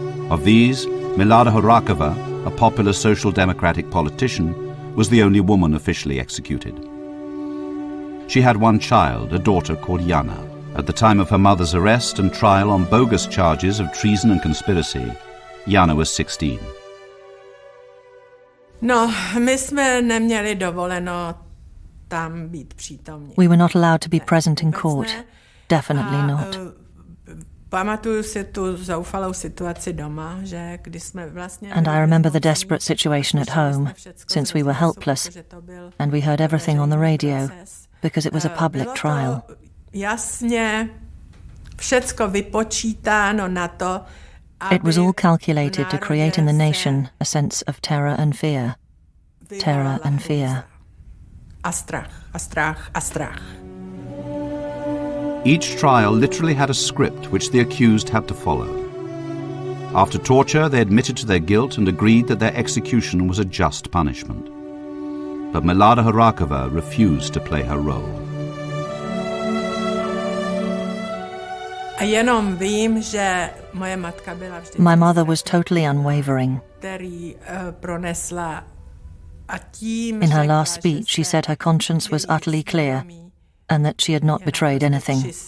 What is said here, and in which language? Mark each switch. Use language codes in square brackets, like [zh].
[en] Of these, Milada Horakova, a popular social democratic politician, was the only woman officially executed. She had one child, a daughter called Jana, At the time of her mother's arrest and trial on bogus charges of treason and conspiracy, Jana was 16. [cs] No, my jsme neměli dovoleno tam být přítomní. [en] We were not allowed to be present in court. Definitely not. [cs] Pamatuju si tu zoufalou situaci doma, že když jsme vlastně... [en] And I remember the desperate situation at home, since we were helpless, and we heard everything on the radio, because it was a public trial. [cs] Jasně, všecko vypočítáno na to, [en] It was all calculated to create in the nation a sense of terror and fear. Terror and fear. [cs] A strach, a strach, a strach. [en] Each trial literally had a script which the accused had to follow. After torture, they admitted to their guilt and agreed that their execution was a just punishment. But Milada Horáková refused to play her role. [cs] A jenom vím, že moje matka byla vždy... [en] My mother was totally unwavering. [cs] Který pronesla a tím... [en] In her last speech, she said her conscience was utterly clear and that she had not betrayed anything.